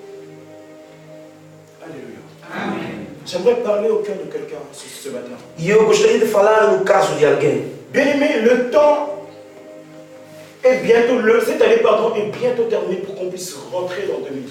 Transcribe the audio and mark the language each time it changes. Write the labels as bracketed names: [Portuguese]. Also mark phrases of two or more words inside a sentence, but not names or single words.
[French] Alléluia. J'aimerais parler au cœur de quelqu'un ce matin. [Portuguese] E eu gostaria de falar no caso de alguém. [French] Bien-aimé, le temps est bientôt, cette année, pardon, est bientôt terminée pour qu'on puisse rentrer dans 2020.